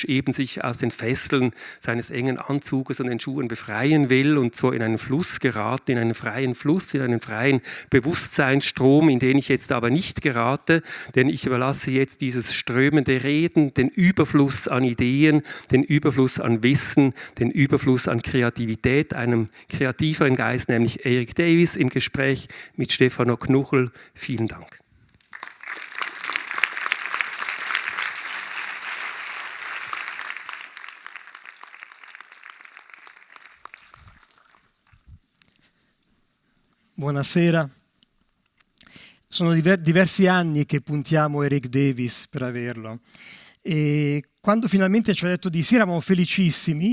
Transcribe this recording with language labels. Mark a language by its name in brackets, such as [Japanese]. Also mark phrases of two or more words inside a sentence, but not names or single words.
[German] eben sich aus den Fesseln seines engen Anzuges und den Schuhen befreien will und so in einen Fluss geraten, in einen freien Fluss, in einen freien Bewusstseinsstrom, in den ich jetzt aber nicht gerate, denn ich überlasse jetzt dieses strömende Reden, den Überfluss an Ideen, den Überfluss an Wissen, den Überfluss an Kreativität, einem kreativeren Geist, nämlich Erik Davis, im Gespräch mit Stefano Knuchel. Vielen Dank. [Italian] Buonasera. Sono diversi anni che puntiamo Erik Davis per averlo e quando finalmente ci ha detto di sì eravamo felicissimi.